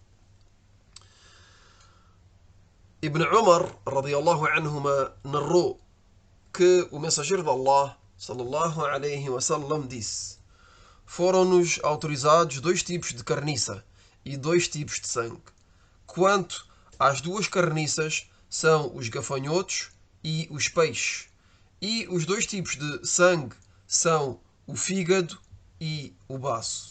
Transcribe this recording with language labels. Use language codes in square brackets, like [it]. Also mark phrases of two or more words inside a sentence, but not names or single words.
[pt] Ibn Umar [ar] رضي الله عنهما [pt] narrou que o mensageiro de Allah [ar] صلى الله عليه وسلم [pt] disse: foram-nos autorizados dois tipos de carniça e dois tipos de sangue. Quanto às duas carniças, são os gafanhotos e os peixes. E os dois tipos de sangue são o fígado e o baço.